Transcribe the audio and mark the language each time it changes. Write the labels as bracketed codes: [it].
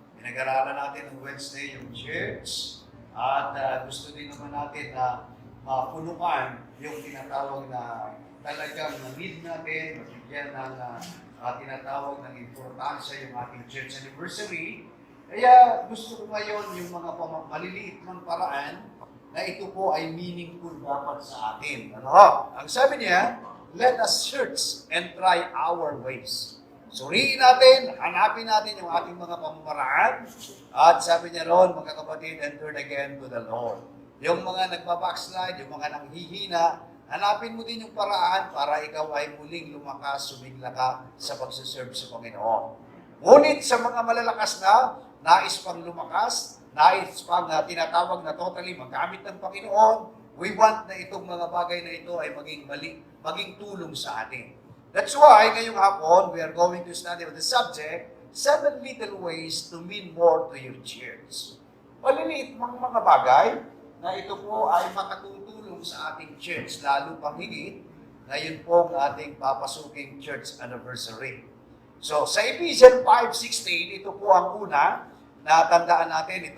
[tl] Pinag-aralan natin ng Wednesday yung church. At gusto din naman natin na mapunukan yung tinatawag na talagang need natin, mabigyan ng tinatawag ng importansya yung ating church anniversary. Kaya gusto ko ngayon yung mga maliliit ng paraan na ito po ay meaningful dapat sa atin. Ano? Ang sabi niya, [en] let us search and try our ways. [tl] Suriin natin, hanapin natin yung ating mga pamamaraan. At sabi niya ron, mga kapatid, [en] and turn again to the Lord. [tl] Yung mga nagbabackslide, yung mga nanghihina, hanapin mo din yung paraan para ikaw ay muling lumakas, sumigla ka sa pagsaserve sa Panginoon. Ngunit sa mga malalakas na, nais pang lumakas, nais pang tinatawag na totally magamit ng Panginoon, we want na itong mga bagay na ito ay maging tulong sa atin. [en] That's why, [tl] ngayong hapon, [en] we are going to study with the subject, 7 little ways to mean more to your church. [tl] Maliliit mga bagay na ito po ay makatutulong sa ating church, lalo pang higit, ngayon po ang ating papasuking church anniversary. So, sa Ephesians 5:16, ito po ang una na tandaan natin.